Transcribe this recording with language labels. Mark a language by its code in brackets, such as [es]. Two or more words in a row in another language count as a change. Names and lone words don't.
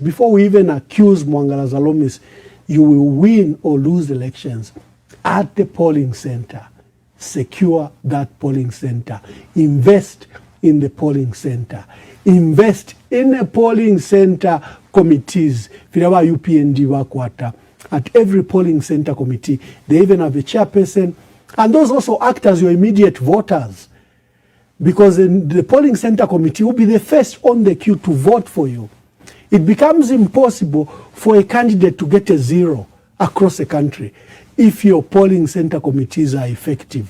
[en] Before we even accuse Mwangala Zalomis, you will win or lose elections at the polling center. Secure that polling center. Invest in the polling center. Invest in a polling center committees. [bem] Filawa UPND wakwata. [en] At every polling center committee, they even have a chairperson, and those also act as your immediate voters. Because the polling center committee will be the first on the queue to vote for you. It becomes impossible for a candidate to get a zero across the country if your polling center committees are effective.